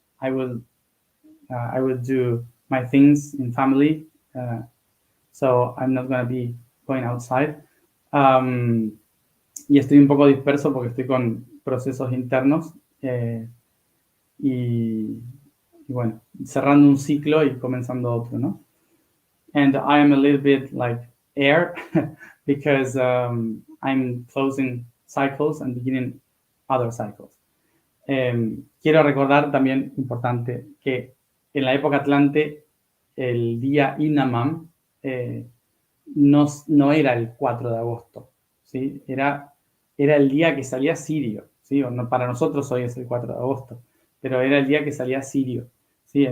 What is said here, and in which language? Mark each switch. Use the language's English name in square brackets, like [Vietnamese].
[English] I will do my things in family, so I'm not gonna be going outside. [Spanish] Y estoy un poco disperso porque estoy con procesos internos y bueno, cerrando un ciclo y comenzando otro, ¿no? [English] And I am a little bit like air because I'm closing cycles and beginning other cycles. [Spanish] Quiero recordar también, importante, que en la época Atlante el día Inamam no era el 4 de agosto, ¿sí? Era el día que salía Sirio, ¿sí? O no, para nosotros hoy es el 4 de agosto, pero era el día que salía Sirio, ¿sí?